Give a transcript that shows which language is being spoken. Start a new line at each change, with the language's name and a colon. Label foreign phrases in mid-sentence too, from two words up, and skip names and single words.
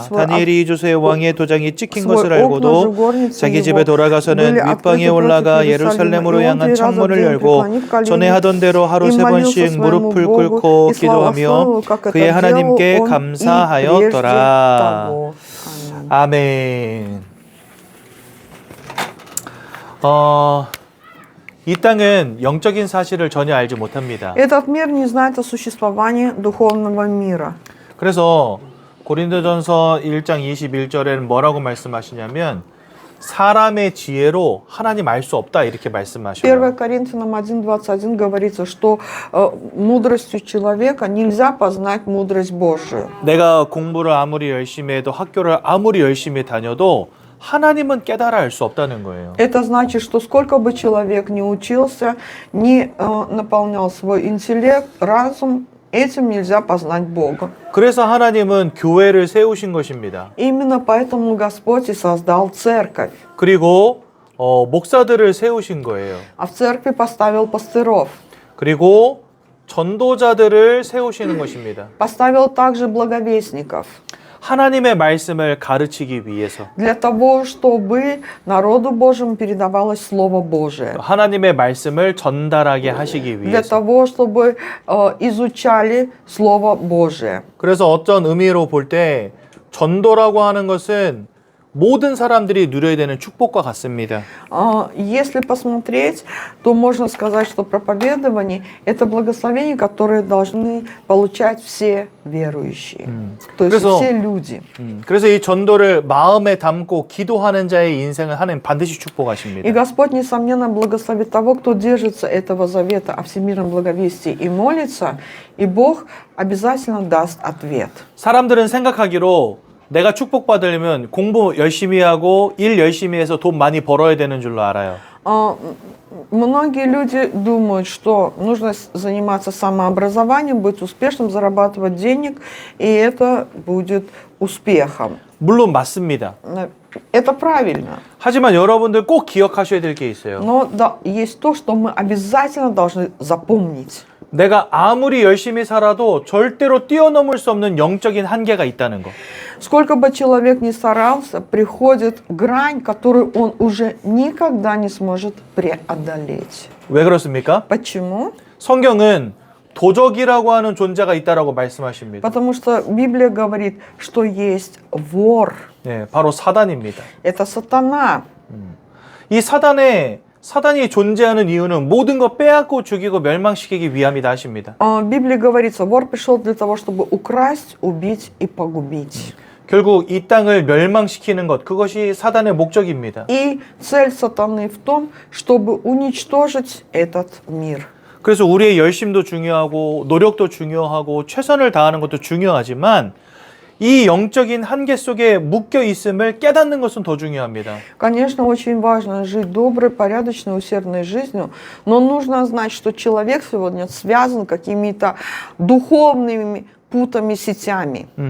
Korean: 다니엘이 이 조서에 왕의 도장이 찍힌 것을 알고도 자기 집에 돌아가서는 윗방에 올라가 예루살렘으로 향한 창문을 열고 전에 하던 대로 하루 3번씩 무릎을 꿇고 기도하며 그의 하나님께 감사하였더라. 아멘. 이 땅은 영적인 사실을 전혀 알지 못합니다.
Russian: Этот мир не знает о существовании духовного мира.
Korean: 그래서 고린도전서 1장 21절에는 뭐라고 말씀하시냐면 사람의 지혜로 하나님 알 수 없다 이렇게 말씀하셔요.
Russian: 1 Коринфянам 1:21 говорится, что мудростью человека нельзя познать мудрость Божию.
Korean: 내가 공부를 아무리 열심히 해도 학교를 아무리 열심히 다녀도 하나님은 깨달아 알 수 없다는 거예요.
Russian: Это значит, что сколько бы человек ни учился, ни наполнял свой интеллект, разум, этим нельзя познать Бога.
Korean: 그래서 하나님은 교회를 세우신 것입니다.
Russian: Именно поэтому Господь и создал церковь.
Korean: 그리고 목사들을 세우신 거예요.
Russian: А в церкви поставил пастыров.
Korean: 그리고 전도자들을 세우시는 것입니다.
Russian: Поставил также благовестников.
Korean: 하나님의 말씀을 가르치기 위해서.
Russian: Для того, чтобы народу Божьему передавалось Слово Божие.
Korean: 하나님의 말씀을 전달하게 하시기
Russian: Для
Korean: 위해서.
Russian: того, чтобы изучали Слово Божие.
Korean: 그래서 어떤 의미로 볼 때 전도라고 하는 것은 모든 사람들이 누려야 되는 축복과 같습니다.
Russian: Если посмотреть, то можно сказать, что проповедование – это благословение, которое должны получать все верующие, то есть все люди.
Korean: 그래서 이 전도를 마음에 담고 기도하는 자의 인생을 하나님 반드시 축복하십니다.
Russian: И Господь, несомненно, благословит того, кто держится этого завета о всемирном благовестии и молится, и Бог обязательно даст ответ.
Korean: 사람들은 생각하기로 내가 축복받으려면 공부 열심히 하고 일 열심히 해서 돈 많이 벌어야 되는 줄로 알아요.
Russian: Многие люди думают, что нужно заниматься самообразованием, быть успешным, зарабатывать денег, и это будет успехом.
Korean: 물론 맞습니다.
Russian: Это правильно.
Korean: 하지만 여러분들 꼭 기억하셔야 될 게 있어요.
Russian: Но да, есть то, что мы обязательно должны запомнить.
Korean: 내가 아무리 열심히 살아도 절대로 뛰어넘을 수 없는 영적인 한계가 있다는 거.
Russian: Сколько бы человек ни старался, приходит грань, которую он уже никогда не сможет преодолеть.
Korean: 왜 그렇습니까?
Russian: Почему?
Korean: 성경은 도적이라고 하는 존재가 있다라고 말씀하십니다.
Russian: Потому что Библия говорит, что есть вор.
Korean: 네, 바로 사단입니다.
Russian: Это сатана.
Korean: 이 사단이 존재하는 이유는 모든 거 빼앗고 죽이고 멸망시키기 위함이다 하십니다.
Russian: В Библии говорится, вор пришел для того, чтобы украсть, убить и погубить.
Korean: 결국 이 땅을 멸망시키는 것, 그것이 사단의 목적입니다.
Russian: И цель сатаны в том, чтобы уничтожить этот мир.
Korean: 그래서 우리의 열심도 중요하고 노력도 중요하고 최선을 다하는 것도 중요하지만 이 영적인 한계 속에 묶여 있음을 깨닫는 것은 더 중요합니다.
Russian: Конечно, очень важно жить доброй, порядочной, усердной жизнью, но нужно знать, что человек сегодня связан какими-то духовными путами, сетями.